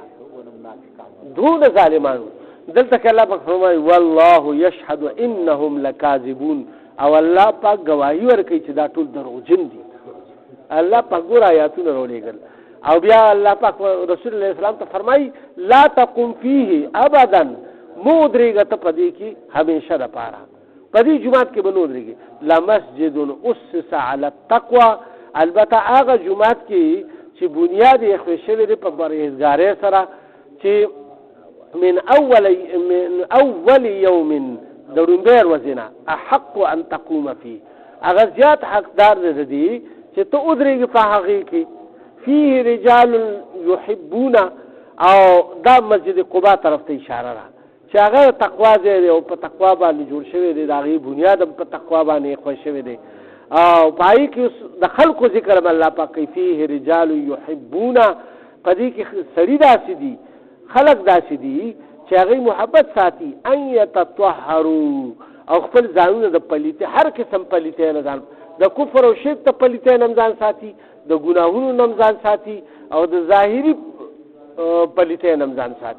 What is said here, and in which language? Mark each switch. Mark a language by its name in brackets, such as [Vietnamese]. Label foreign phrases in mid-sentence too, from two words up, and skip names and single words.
[Pashto] دونه ظالمانو دلته کې الله پاک فرمایي [Arabic] والله یشهد انهم لکاذبون، [Pashto] او الله پاک ګواهي ورکوي چې دا ټول دروغجن دي. الله پاک ګور آیاتونه راولېږل او بیا الله پاک رسول الله اسلام ته فرمایي [Arabic] لا تقم فيه ابدا، [Pashto] مو ودرېږه ته په دې کې همیشه دپاره، په دې جومات کې به نه ودرېږي. [Arabic] لمسجد اسس على التقوى، [Pashto] البته هغه جومات کې چې بنیاد یې ایښودل شوی دی په پرهیزګارۍ سره، چې [Arabic] من اول یوم [Pashto] د لومبۍ ورځې نه [Arabic] احق ان تقوم فيه، [Pashto] هغه زیات حقدار دی د دې چې ته ودرېږي په هغې کې. [Arabic] فيه رجال يحبون، [Pashto] او دا مسجد قبا طرف ته اشاره ده چې هغه تقوا ځای دی او په تقوا باندې جوړ شوی دی، د هغې بنیاد هم په تقوا باندې ایښودل شوی دی او په هغې کې د خلکو ذکر هم الله پاک کوي. [Arabic] فيه رجال يحبون، [Pashto] په دې کې سړي داسې دي، خلک داسې دي چې هغوی محبت ساتي [Arabic] ان یتطهروا، [Pashto] او خپل ځانونه د پلیتۍ هر قسم پلیتۍ نه ځان، د کفر او شرک ته پلیتۍ نه هم ځان ساتي، د ګناهونو نه هم ځان ساتي او د ظاهري پلیتۍ نه هم ځان ساتي.